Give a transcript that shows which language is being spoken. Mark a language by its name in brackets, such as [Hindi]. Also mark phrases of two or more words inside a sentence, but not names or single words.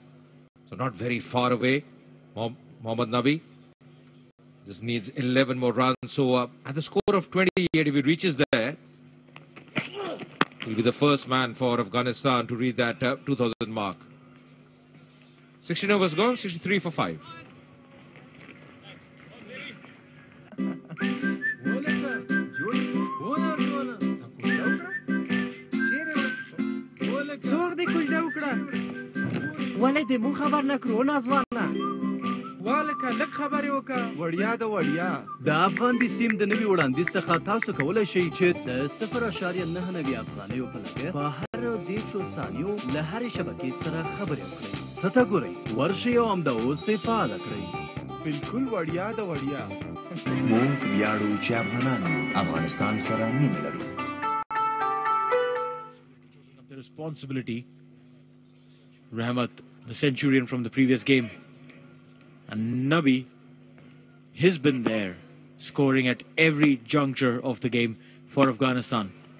[English] So not very far away, Mohammad Nabi. Just needs 11 more runs. So at the score of 28, if he reaches there, he'll be the first man for Afghanistan to reach that 2,000 mark. 16 overs gone, 63 for 5. [Pashto] ولې دې مو خبر نه کړو نازوانه والکه لږ خبرې وکړه وړیا د وړیا د افغان بي سیم د نوي وړاندیز څخه تاسو کولی شئ چې د 0.99 افغانیو په لګښت په هر 10 ثانیو له هرې شبکې سره خبرې وکړئ. څه ته ګورئ؟ ورشئ او همدا اوس یې فعاله کړئ. بالکل وړیا د وړیا. موږ ویاړو چې افغانان افغانستان سره مینه لرو. [English] The responsibility, Rahmat, the centurion from the previous game, and Nabi, he's been there, scoring at every juncture of the game for Afghanistan.